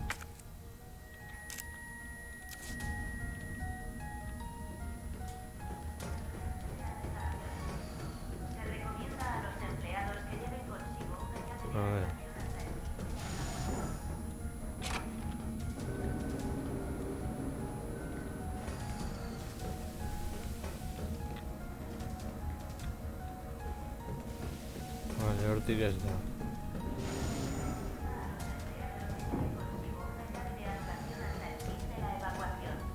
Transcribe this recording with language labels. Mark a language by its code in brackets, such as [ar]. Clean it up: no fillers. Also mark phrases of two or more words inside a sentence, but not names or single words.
[es] Se recomienda a los empleados que lleven consigo una llave de A ver. Vale, [eu] hortik ez da. [es] de la evacuación.